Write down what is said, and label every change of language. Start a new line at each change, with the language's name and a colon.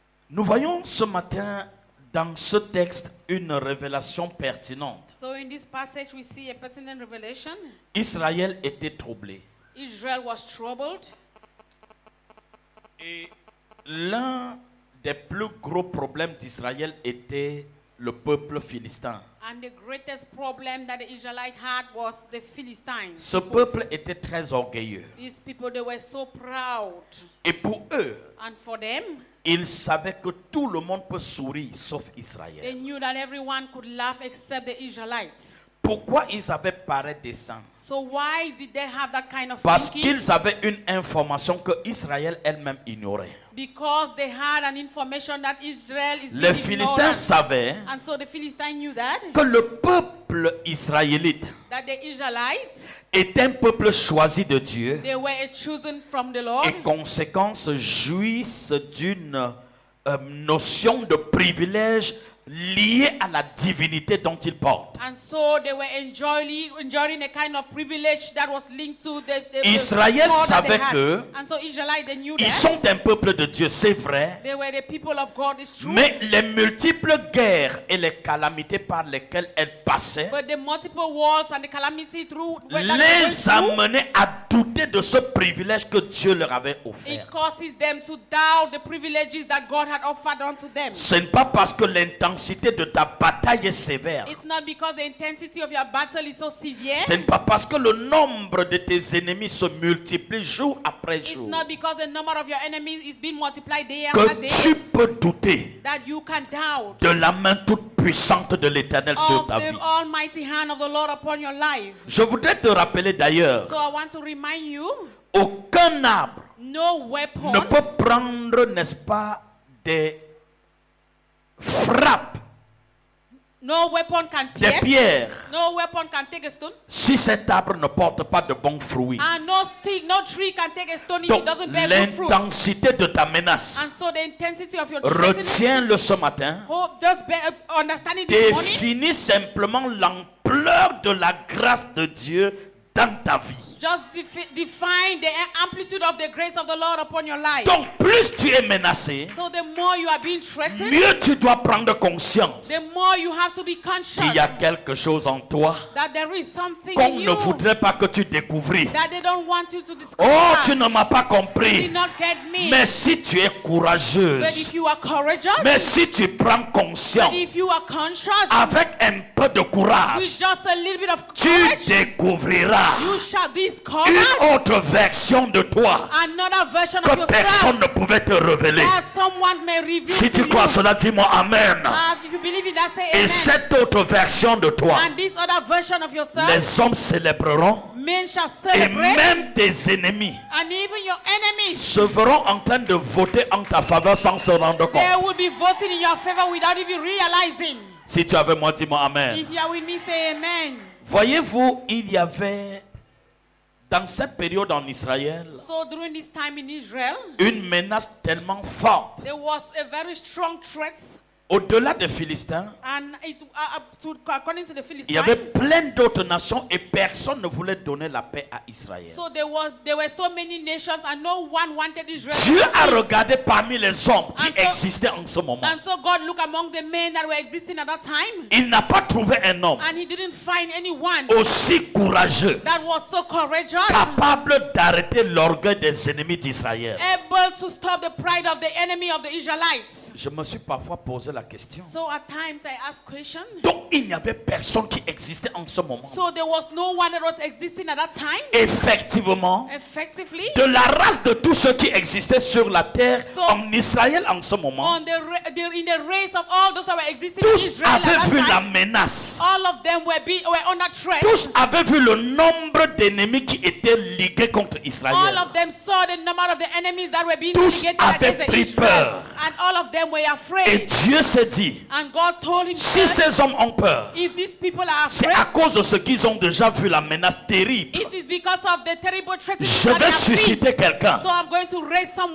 French: Nous voyons ce matin dans ce texte une révélation pertinente.
English: So in this passage we see a pertinent revelation.
French: Israël était troublé.
English: Israel was troubled.
French: Et l'un des plus gros problèmes d'Israël était le peuple philistin.
English: And the greatest problem that the Israelites had was the Philistines.
French: Ce peuple était très orgueilleux.
English: These people, they were so proud.
French: Et pour eux,
English: And for them,
French: ils savaient que tout le monde peut sourire sauf
English: they
French: Israël.
English: knew that everyone could laugh except the Israelites.
French: Pourquoi ils avaient pareil dessein?
English: So why did they have that kind of
French: Parce
English: thinking?
French: qu'ils avaient une information que Israël elle-même ignorait.
English: Because they had an information that Israel is
French: Les
English: being
French: Philistins
English: ignorant.
French: savaient
English: And so the Philistines knew that
French: que le peuple israélite
English: the Israelites,
French: est un peuple choisi de Dieu
English: they were chosen from the Lord.
French: et conséquence jouissent d'une notion de privilège liée à la divinité dont ils portent.
English: And so they were enjoying a kind of privilege that was linked to the
French: Israël
English: call that they
French: savait
English: had.
French: que
English: And so Israelites, they knew
French: ils
English: that
French: sont un peuple de Dieu, c'est vrai,
English: they were the people of God, it's true.
French: mais les multiples guerres et les calamités par lesquelles elles passaient
English: But the multiple wars and the calamity through
French: les amenaient à douter de ce privilège que Dieu leur avait
English: It
French: offert.
English: causes them to doubt the privileges that God had offered unto them.
French: Ce n'est pas parce que l'intensité de ta bataille est sévère.
English: It's not because the intensity of your battle is so severe.
French: Ce n'est pas parce que le nombre de tes ennemis se multiplie jour après
English: It's
French: jour
English: not because the number of your enemies is being multiplied day after
French: que
English: day
French: tu peux douter
English: that you can doubt
French: de la main toute puissante de l'Éternel sur
English: of
French: ta
English: the
French: vie.
English: almighty hand of the Lord upon your life.
French: Je voudrais te rappeler d'ailleurs,
English: So I want to remind you,
French: aucun arbre
English: no weapon
French: ne peut prendre, n'est-ce pas, des frappes,
English: no weapon can
French: des
English: pierce,
French: pierres,
English: no weapon can take a stone,
French: si cet arbre ne porte pas de bons fruits.
English: and no stick, no tree can take a stone if
French: Donc,
English: it doesn't bear good fruit.
French: l'intensité de ta menace,
English: And so the intensity of your threatening,
French: retiens-le ce matin,
English: just understand it this morning,
French: définis simplement l'ampleur de la grâce de Dieu dans ta vie.
English: just define the amplitude of the grace of the Lord upon your life.
French: Donc, plus tu es menacé,
English: So the more you are being threatened,
French: mieux tu dois prendre conscience
English: the more you have to be conscious
French: qu'il y a quelque chose en toi
English: that there is something
French: qu'on
English: in
French: ne
English: you
French: voudrait pas que tu découvrisses.
English: that they don't want you to discover.
French: Oh, tu ne m'as pas
English: You
French: compris.
English: did not get me.
French: Mais si tu es
English: But if
French: courageuse,
English: you are courageous,
French: mais si tu prends
English: but if
French: conscience
English: you are conscious,
French: avec un peu de courage,
English: with just a little bit of
French: tu
English: courage,
French: découvriras
English: you shall discover
French: une autre version de toi
English: another version
French: que
English: of
French: personne
English: yourself
French: ne pouvait te révéler.
English: that someone may reveal
French: Si
English: to
French: tu crois
English: you.
French: cela, dis-moi Amen.
English: If you believe in that, say
French: Et
English: amen.
French: cette autre version de toi,
English: And this other version of yourself,
French: les hommes célébreront
English: men shall
French: et
English: celebrate,
French: même tes ennemis
English: and even your enemies,
French: se verront en train de voter en ta faveur sans se rendre
English: they
French: compte.
English: will be voting in your favor without even realizing.
French: Si tu es avec moi, dis-moi Amen.
English: If you are with me, say amen.
French: Voyez-vous, il y avait dans cette période en Israël
English: So during this time in Israel,
French: une menace tellement forte.
English: there was a very strong threat,
French: Au-delà des Philistins,
English: and according to the
French: il y avait
English: Philistines,
French: plein d'autres nations et personne ne voulait donner la paix à Israël.
English: so there were so many nations, and no one wanted Israel. to
French: Dieu
English: have a peace.
French: regardé parmi les hommes qui
English: And so-
French: existaient en ce moment.
English: And so God looked among the men that were existing at that time,
French: Il n'a pas trouvé un homme
English: and He didn't find anyone
French: aussi courageux,
English: that was so courageous,
French: capable d'arrêter l'orgueil des ennemis d'Israël.
English: able to stop the pride of the enemy of the Israelites.
French: Je me suis parfois posé la question.
English: So at times I ask questions.
French: Donc il n'y avait personne qui existait en ce moment.
English: So there was no one that was existing at that time.
French: Effectivement,
English: Effectively,
French: de la race de tous ceux qui existaient sur la terre
English: So-
French: en Israël en ce moment,
English: in the race of all those that were existing in
French: tous
English: Israel at
French: avaient
English: that
French: vu la
English: time,
French: menace.
English: all of them were under threat.
French: Tous avaient vu le nombre d'ennemis qui étaient ligués contre
English: All
French: Israël.
English: of them saw the number of the enemies that were being
French: Tous
English: mitigated
French: avaient
English: against
French: pris
English: Israel.
French: peur.
English: And all of them were
French: Et
English: afraid.
French: Dieu s'est dit,
English: And God told him,
French: si ces hommes ont peur,
English: if these people are
French: c'est
English: afraid,
French: à cause de ce qu'ils ont déjà vu la menace terrible.
English: it is because of the terrible threats
French: Je
English: that they
French: vais
English: have seen.
French: susciter quelqu'un
English: So I'm going to raise someone